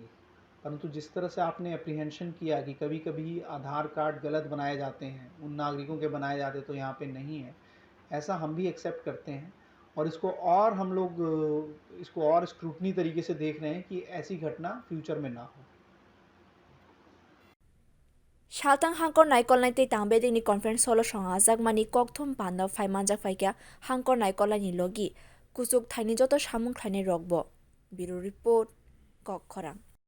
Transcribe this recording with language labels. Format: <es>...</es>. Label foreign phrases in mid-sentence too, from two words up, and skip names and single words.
<hi>परंतु जिस तरह से आपने अप्रीहेंशन किया कि कभी कभी आधार कार्ड गलत बनाए जाते हैं, उन नागरिकों के बनाए जाते तो यहाँ पे नहीं है, ऐसा हम भी एक्सेप्ट करते हैं और हम लोग इसको और स्क्रूटनी तरीके से देख रहे हैं कि ऐसी घटना फ्यूचर में ना हो।</hi> <trp>Shaltang hangkor naikolnai te tangbedek ni conference holo songajak mani kokthum panda phaimanjak phaikya hangkor naikolnai ni logi kusuk thaini joto samung khlainai rokbo Bureau Report Kok Khorang।</trp>